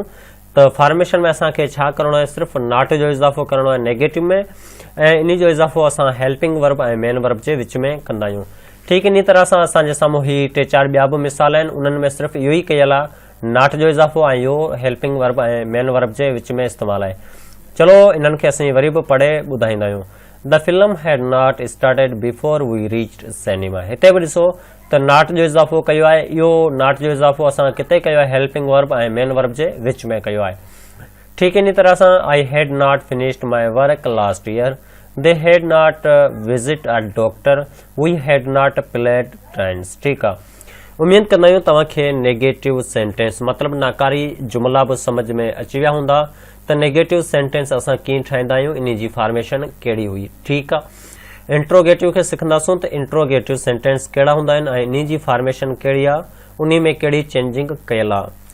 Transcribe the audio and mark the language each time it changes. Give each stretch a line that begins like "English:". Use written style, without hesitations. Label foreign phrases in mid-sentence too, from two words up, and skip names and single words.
Sindhi: त फॉर्मेशन में असांखे छा करणो आहे? सिर्फ़ु नॉट जो इज़ाफ़ो करणो आहे नेगेटिव में, ऐं इन जो इज़ाफ़ो असां
English: helping verb
Sindhi: ऐं
English: main verb
Sindhi: जे विच में कंदा आहियूं। ठीकु इन तरह सां असांजे साम्हूं ही 3-4 ॿिया बि मिसाल आहिनि, उन्हनि में सिर्फ़ु इहो ई कयल आहे, नॉट जो इज़ाफ़ो ऐं इहो
English: helping verb
Sindhi: ऐं
English: main verb
Sindhi: जे विच में इस्तेमालु आहे। चलो इन्हनि खे असीं वरी बि पढ़े ॿुधाईंदा आहियूं।
English: The film had not started before we reached cinema.
Sindhi: हिते बि ॾिसो त नॉट जो इज़ाफ़ो कयो आहे। इहो नॉट जो इज़ाफ़ो असां किथे कयो आहे?
English: helping verb
Sindhi: ऐं
English: main verb
Sindhi: जे विच में कयो आहे। ठीकु इन तरह सां
English: I had not finished my work last year, they had not visit a doctor, we had not played trends.
Sindhi: ठीकु आहे, उम्मीद कंदा आहियूं तव्हांखे
English: negative sentence
Sindhi: मतिलबु नाकारी जुमिला बि सम्झ में अची विया हूंदा त
English: negative sentence
Sindhi: असां कीअं ठाहींदा आहियूं, इन जी फॉर्मेशन कहिड़ी हुई। ठीकु आहे, इंट्रोगेटिव खे सिखंदासूं त
English: interrogative sentence
Sindhi: कहिड़ा हूंदा आहिनि ऐं इन जी फॉर्मेशन कहिड़ी आहे, उन में कहिड़ी चेंजिंग कयल आहे।